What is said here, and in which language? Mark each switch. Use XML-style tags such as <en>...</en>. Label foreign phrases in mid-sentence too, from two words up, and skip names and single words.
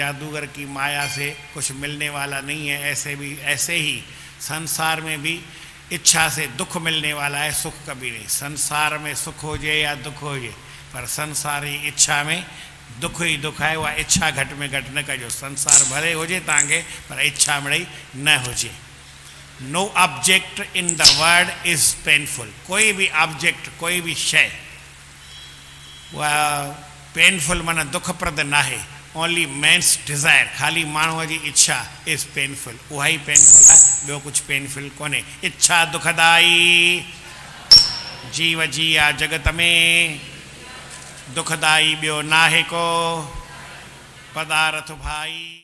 <hi>जादूगर की माया से कुछ मिलने वाला नहीं है। ऐसे ही संसार में भी इच्छा से दुख मिलने वाला है, सुख कभी नहीं। संसार में सुख हो जाए या दुख हो जाए, पर संसारी इच्छा में दुख ही दुख है।</hi> <sd>वह इच्छा घट में घट न कजो।</sd> <hi>संसार भले हो जाए तव्हांखे, पर इच्छा मिड़ई न हो जाए।</hi> <en>no object in the world is painful,</en> <hi>कोई भी ऑब्जेक्ट कोई भी शय वह पेनफुल माना दुखप्रद न है।</hi> <en>only man's desire,</en> <sd>खाली माण्हूअ जी इच्छा</sd> <en>is painful,</en> <sd>उहा ई पेनफुल आहे, ॿियो कुझु पेनफुल कोन्हे। इच्छा दुखदाई जीव जिया जगत में दुखदाई ॿियो नाहे को पदारथ भाई।</sd>